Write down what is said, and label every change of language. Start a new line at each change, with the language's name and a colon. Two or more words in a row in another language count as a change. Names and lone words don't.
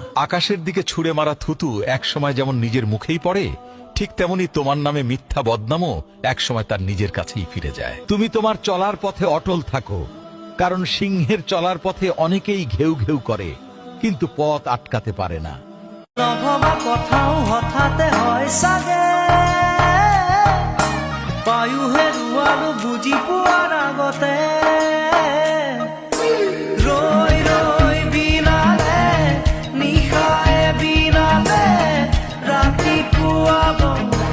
Bangla: আকাশের দিকে ছুঁড়ে মারা থুতু একসময় যেমন নিজের মুখেই পড়ে, ঠিক তেমনি তোমার নামে মিথ্যা বদনামও একসময় তার নিজের কাছেই ফিরে যায়। তুমি তোমার চলার পথে অটল থাকো, কারণ সিংহের চলার পথে অনেকেই ঘেউ ঘেউ করে, কিন্তু পথ আটকাতে পারে না।
Assamese: নভবা কথাও হঠাতে হয় চাগে, পায়ো হেৰুৱালো বুজি পোৱাৰ আগতে। ৰৈ ৰৈ বিনালে নিশায়ে বিনালে ৰাতিপুৱা